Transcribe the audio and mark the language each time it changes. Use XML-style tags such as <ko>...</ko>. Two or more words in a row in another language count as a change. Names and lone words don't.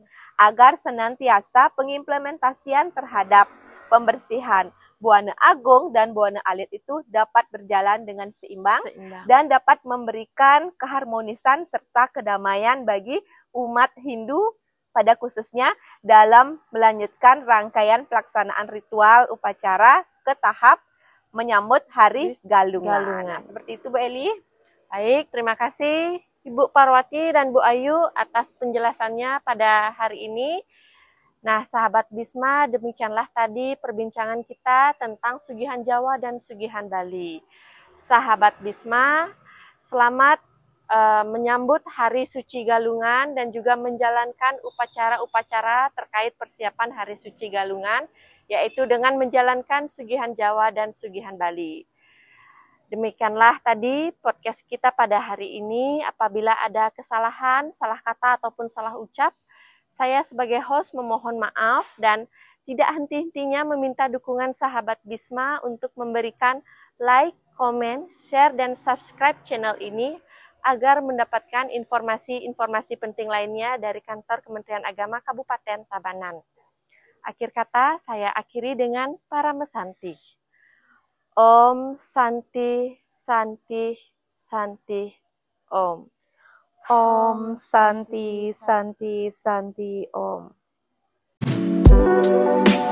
<id>agar senantiasa pengimplementasian terhadap pembersihan Buana Agung dan Buana Alit itu dapat berjalan dengan seimbang dan dapat memberikan keharmonisan serta kedamaian bagi umat Hindu pada khususnya dalam melanjutkan rangkaian pelaksanaan ritual upacara ke tahap menyambut Hari Galungan. Nah, seperti itu, Bu Eli. Baik, terima kasih Ibu Parwati dan Bu Ayu atas penjelasannya pada hari ini. Nah, sahabat Bisma, demikianlah tadi perbincangan kita tentang Sugihan Jawa dan Sugihan Bali. Sahabat Bisma, selamat menyambut Hari Suci Galungan dan juga menjalankan upacara-upacara terkait persiapan Hari Suci Galungan, yaitu dengan menjalankan Sugihan Jawa dan Sugihan Bali. Demikianlah tadi podcast kita pada hari ini. Apabila ada kesalahan, salah kata ataupun salah ucap, saya sebagai host memohon maaf dan tidak henti-hentinya meminta dukungan sahabat Bisma untuk memberikan like, komen, share, dan subscribe channel ini agar mendapatkan informasi-informasi penting lainnya dari kantor Kementerian Agama Kabupaten Tabanan. Akhir kata, saya akhiri dengan Paramesanti.</id> <sa>ॐ शान्ति शान्ति शान्ति ॐ. ॐ शान्ति शान्ति शान्ति ॐ.</sa>